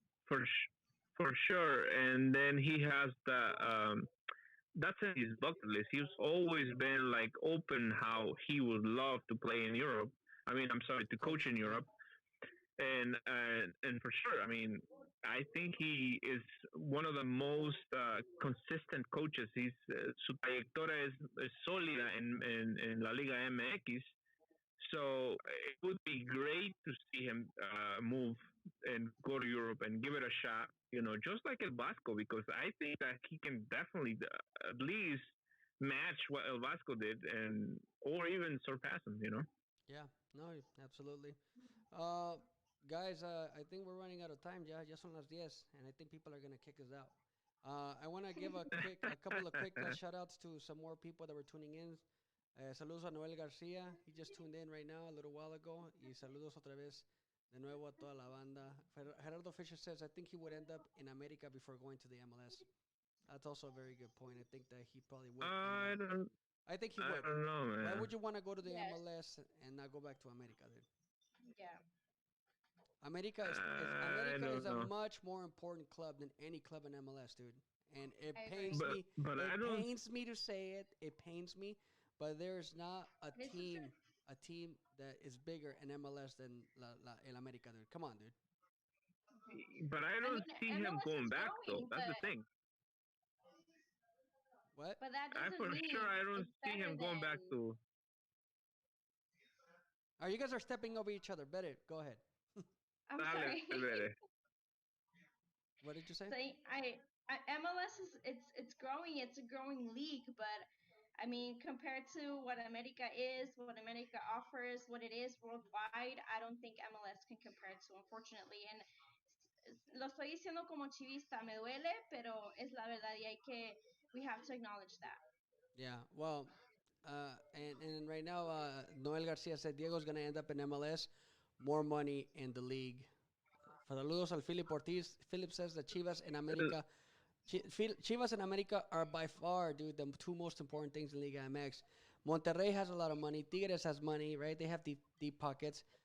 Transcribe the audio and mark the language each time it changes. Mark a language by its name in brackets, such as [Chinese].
[English] For sure, and then he has the that's in his bucket list. He's always been like open how he would love to play in Europe. I mean, I'm sorry, to coach in Europe. And for sure, I mean, I think he is one of the most consistent coaches. [Spanish] Su trayectoria es sólida en La Liga MX. [English] So it would be great to see him move and go to Europe and give it a shot. Just like El Vasco, because I think that he can definitely at least match what El Vasco did, or even surpass him. Yeah. No. Absolutely. Guys, I think we're running out of time. [Spanish] Ya son las 10, [English] and I think people are going to kick us out. I want to give a couple of quick shout outs to some more people that were tuning in. [Spanish] Saludos a Noel García. [English] He just tuned in right now a little while ago. [Spanish] Y saludos otra vez de nuevo a toda la banda. [English] Gerardo Fisher says, I think he would end up in America before going to the MLS. That's also a very good point. I think that he probably would. I think he would. I don't know, man. Why would you want to go to the MLS and not go back to America, dude? Yeah. America is a much more important club than any club in MLS, dude. And it pains me. But it pains me to say it. It pains me. But there's not a team that is bigger in MLS than El America, dude. Come on, dude. But I don't see him going back, though. That's the thing. What? But that doesn't mean I don't see him going back to. You guys are stepping over each other. Better go ahead. I'm sorry. What did you say? So MLS it's growing. It's a growing league, but I mean, compared to what America is, what America offers, what it is worldwide, I don't think MLS can compare to, unfortunately. [Spanish] And lo estoy diciendo como chivista, me duele, pero es la verdad, y [English] we have to acknowledge that. Yeah, well, and right now, Noel Garcia said Diego's going to end up in MLS, more money in the league. [Spanish] Saludos al Philip Ortiz. [English] Philip says that Chivas and America, Chivas and America are by far, dude, the two most important things in Liga MX. Monterrey has a lot of money. Tigres has money, right? They have deep pockets.